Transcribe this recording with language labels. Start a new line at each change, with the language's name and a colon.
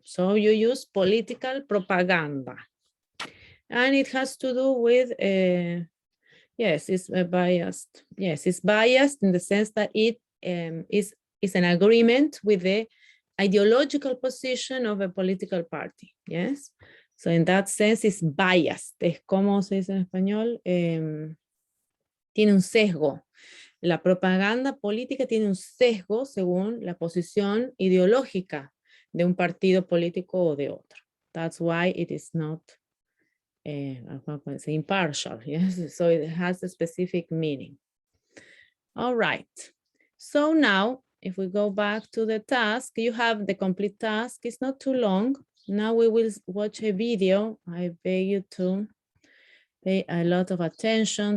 English: So you use political propaganda. And it has to do with, yes, it's biased. Yes, it's biased in the sense that it is an agreement with the ideological position of a political party. Yes. So in that sense, it's biased.
Spanish: Es como se dice en español, tiene un sesgo. La propaganda política tiene un sesgo según la posición ideológica de un partido político o de otro.
English: That's why it is not impartial. Yes, so it has a specific meaning. All right. So now, if we go back to the task, you have the complete task. It's not too long. Now we will watch a video. I beg you to pay a lot of attention.